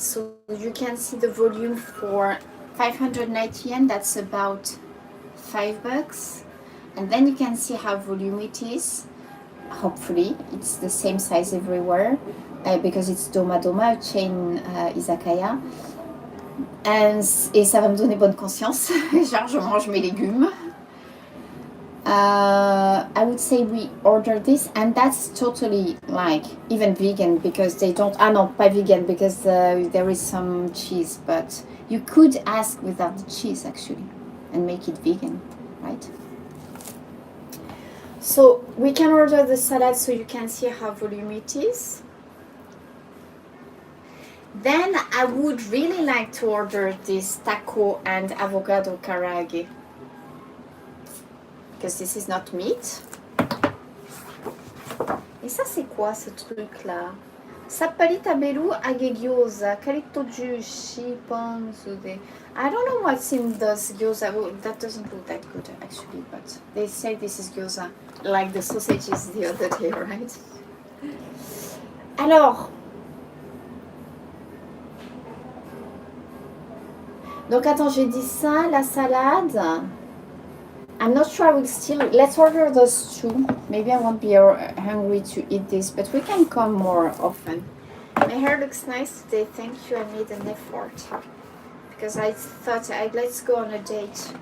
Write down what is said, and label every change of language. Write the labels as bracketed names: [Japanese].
[English] So you can see the volume for 590 yen. That's about $5. And then you can see how volume it is. Hopefully, it's the same size everywhere because it's Doma, a chain Izakaya. [French] Et ça va me donner bonne conscience. Genre, je mange mes légumes. [English] I would say we order this, and that's totally like even vegan because they don't. Ah no, [French] pas vegan [English] because there is some cheese, but you could ask without the cheese actually and make it vegan, right? So we can order the salad so you can see how volume it is. Then I would really like to order this taco and avocado karage because this is not meat. [French] Et ça c'est quoi ce truc là? Sappalita belu age gyoza, calito jushi ponzude. [English] I don't know what's in those gyoza. Well, that doesn't look that good actually, but they say this is gyoza, like the sausages the other day, right? [French] Alors, donc attends, j'ai dit ça, la salade. [English] I'm not sure I will still... Let's order those two. Maybe I won't be hungry to eat this, but we can come more often. My hair looks nice today. Thank you. I made an effort because I thought let's go on a date.